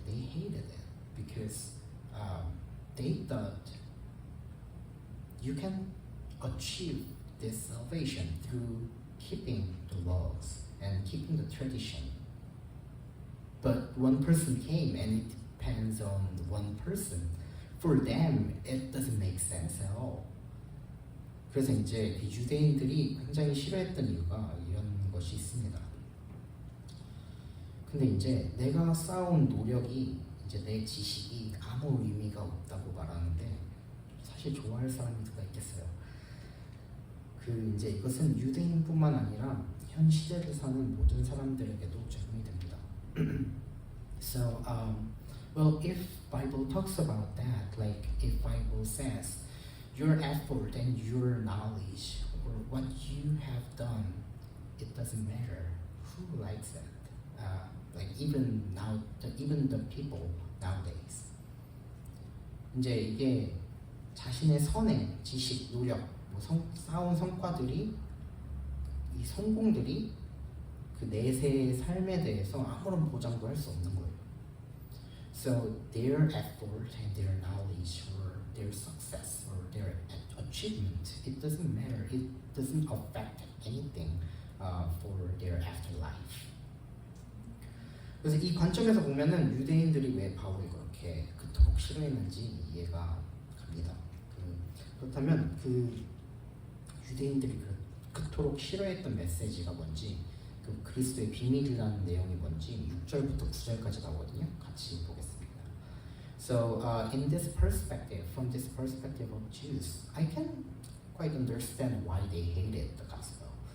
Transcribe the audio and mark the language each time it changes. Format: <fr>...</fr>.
<en>They hated it because they thought you can achieve this salvation through keeping the laws and keeping the tradition. But one person came and it depends on one person. For them, it doesn't make sense at all.</en> <ko>그래서 이제 유대인들이 굉장히 싫어했던 이유가 이런 것이 있습니다. 근데 이제 내가 쌓아온 노력이 이제 내 지식이 아무 의미가 없다고 말하는데 사실 좋아할 사람이 누가 있겠어요? 그 이제 이것은 유대인뿐만 아니라 현 시대를 사는 모든 사람들에게도 적용이 됩니다.</ko> <en>So, well, if Bible talks about that, like if Bible says your effort and your knowledge or what you have done, it doesn't matter. Who likes it? Like even now, even the people nowadays.</en> <ko>이제 이게 자신의 선행, 지식, 노력, 뭐 쌓아온 성과들이 이 성공들이 그 내세의 삶에 대해서 아무런 보장도 할 수 없는 거예요.</ko> <en>So their effort and their knowledge or their success or their achievement, it doesn't matter. It doesn't affect anything for their afterlife.</en> <ko>그래서 이 관점에서 보면은 유대인들이 왜 바울이 그렇게 그토록 싫어했는지 이해가 갑니다. 그렇다면 그 유대인들이 그토록 싫어했던 메시지가 뭔지, 그 그리스도의 비밀이라는 내용이 뭔지 6절부터 9절까지 나오거든요. 같이 보겠습니다.</ko> <en>So in this perspective, from this perspective of Jews, I can quite understand why they hated the gospel.</en>